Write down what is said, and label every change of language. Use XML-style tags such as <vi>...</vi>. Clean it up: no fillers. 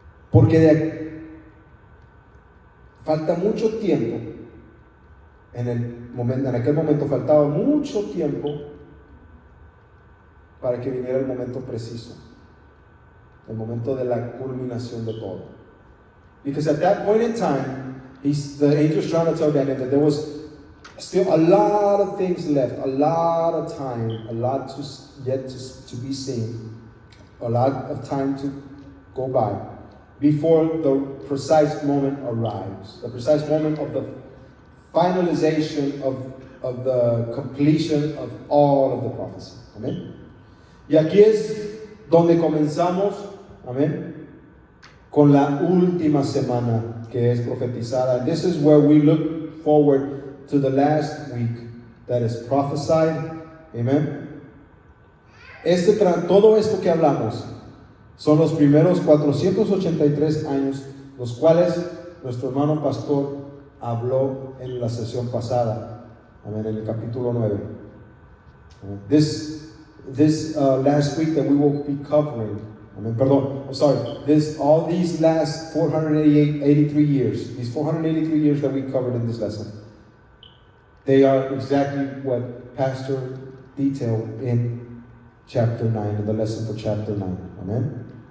<es>Porque falta mucho tiempo. En aquel momento faltaba mucho tiempo para que viniera el momento preciso, el momento de la culminación de todo.</es> <en>Because at that point in time, the angel's trying to tell Daniel that there was still a lot of things left, a lot of time, a lot yet to be seen, a lot of time to go by before the precise moment arrives, the precise moment of the finalization of the completion of all of the prophecy. Amen.</en> <es>Y aquí es donde comenzamos, amén, con la última semana que es profetizada.</es> <en>This is where we look forward to the last week that is prophesied. Amen.</en> <es>Todo esto que hablamos son los primeros 483 años, los cuales nuestro hermano pastor habló en la sesión pasada, amén, en el capítulo 9.</es> <en>Amen. This last week that we will be covering, all these last 483 years, these 483 years that we covered in this lesson, they are exactly what Pastor detailed in chapter 9, in the lesson for chapter 9. Amen.</en>